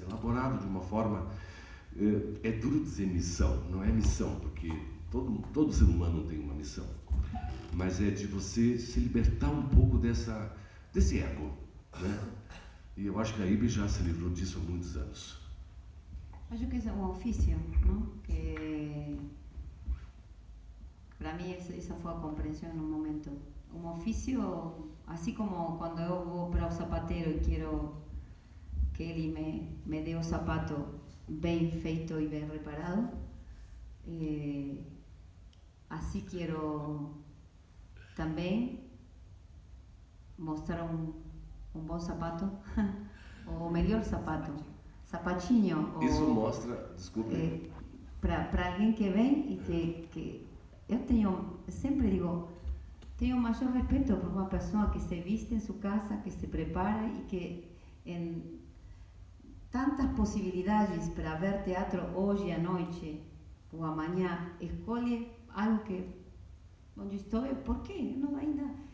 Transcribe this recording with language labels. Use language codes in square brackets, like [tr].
[pt] Elaborado de uma forma... É duro dizer missão, não é missão, porque todo ser humano tem uma missão. Mas é de você se libertar um pouco desse ego, né? E eu acho que a Iben já se livrou disso há muitos anos. [es] Acho que es un oficio, ¿no? Que para mí esa fue la comprensión en un momento. Un oficio, así como cuando yo voy para un zapatero y quiero que él me dé un zapato bien feito y bien reparado, así quiero también mostrar un buen zapato, o mejor zapato. [pt] Sapatinho. Isso mostra, desculpe. Para alguém que vem e que eu sempre digo, tenho o maior respeito por uma pessoa que se viste em sua casa, que se prepara e que em tantas possibilidades para ver teatro hoje à noite ou amanhã, escolhe algo que onde estou, por quê? Não ainda.